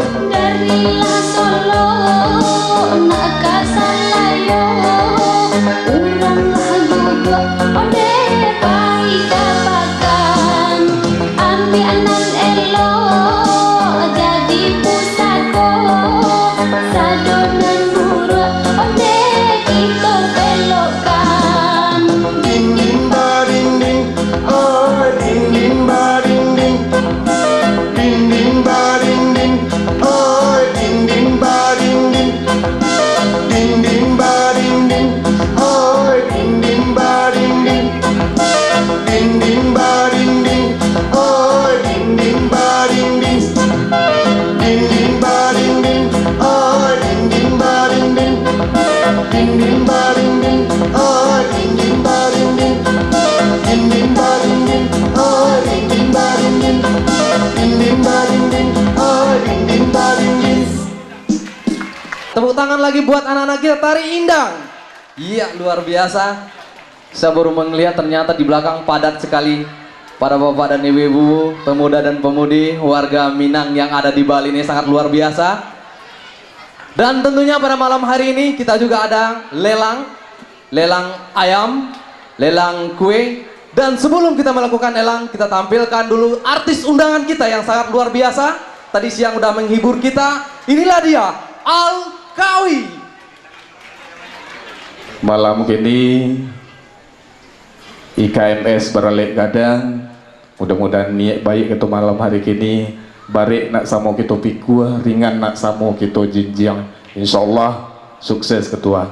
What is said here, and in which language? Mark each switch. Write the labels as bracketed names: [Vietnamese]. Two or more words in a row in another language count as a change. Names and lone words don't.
[Minangkabau] Darilah Solo nak kasalayo, uranglah duduk onde pai kapakan, ambianan elo jadi pusako, sadonan buruk onde kita belokan. Ding ding baring ding, oi ding ding baring ding, ding ding baring ding, oi ding ding baring ding, ding ding baring ding, oi ding ding baring ding, ding ding baring ding, oi ding ding baring ding, ding ding baring ding, oi ding ding baring ding, ding ding baring ding, oi ding ding baring ding, ding ding baring ding, oi ding ding baring ding, ding ding baring ding, oi ding ding baring ding. [Indonesian] Tepuk tangan lagi buat anak-anak kita Tari Indang. Iya, luar biasa. Saya baru melihat ternyata di belakang padat sekali para bapak dan ibu-ibu, pemuda dan pemudi, warga Minang yang ada di Bali ini sangat luar biasa. Dan tentunya pada malam hari ini kita juga ada lelang ayam, lelang kue. Dan sebelum kita melakukan lelang, kita tampilkan dulu artis undangan kita yang sangat luar biasa. Tadi siang udah menghibur kita. Inilah dia, Al-Kawi. [Minangkabau] Malam kini IKMS Baralek Gadang, mudah-mudahan niat baik itu malam hari kini barik nak samo kita pikua, ringan nak samo kita jinjang, insyaallah sukses ketua.